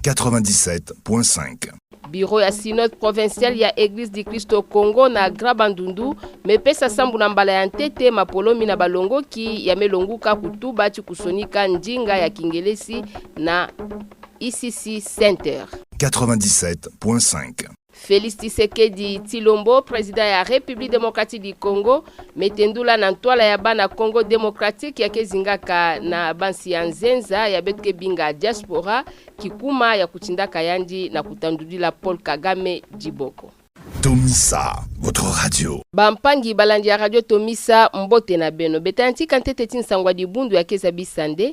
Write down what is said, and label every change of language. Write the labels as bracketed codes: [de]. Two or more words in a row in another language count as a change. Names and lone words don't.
[ktu] 97.5. Bureau ya [fr] synode provincial [ktu] ya Église du Christ au Congo na Grabandundu mepesa sambu na mbala ya ntete mapolomi na balongoki ya melonguka kutuba chikusonika njinga ya Kingelesi na ICC Center 97.5. Félix Tshisekedi Tshilombo, président ya République démocratique du Congo, metendula na ntwala ya bana Congo démocratique ya kezingaka na bansi ya nzenza ya betke binga diaspora kikuma ya kuchindaka yandi na kutandudila Paul Kagame Djiboko. [fr] Tomisa, votre radio. [ktu] Bampangi balandi ya radio Tomisa mbote na beno. Betanti kantete tinsangwa dibundu ya keza bisande.